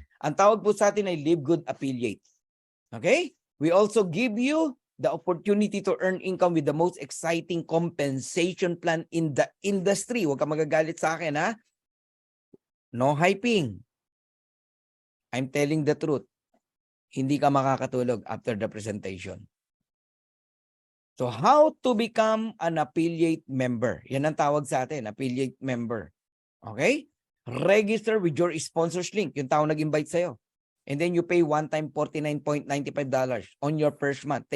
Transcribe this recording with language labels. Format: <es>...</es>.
<tl>Ang tawag po sa atin ay Live Good Affiliate. Okay?</tl> <en>We also give you the opportunity to earn income with the most exciting compensation plan in the industry.</en> <tl>Huwag ka magagalit sa akin, ha?</tl> <en>No hyping. I'm telling the truth.</en> <tl>Hindi ka makakatulog</tl> <en>after the presentation. So how to become an affiliate member?</en> <tl>Yan ang tawag sa atin, affiliate member.</tl> <en>Okay? Register with your sponsors link,</en> <tl>yung tao nag-invite sa'yo.</tl> <en>And then you pay one time $49.95 on your first month.</en>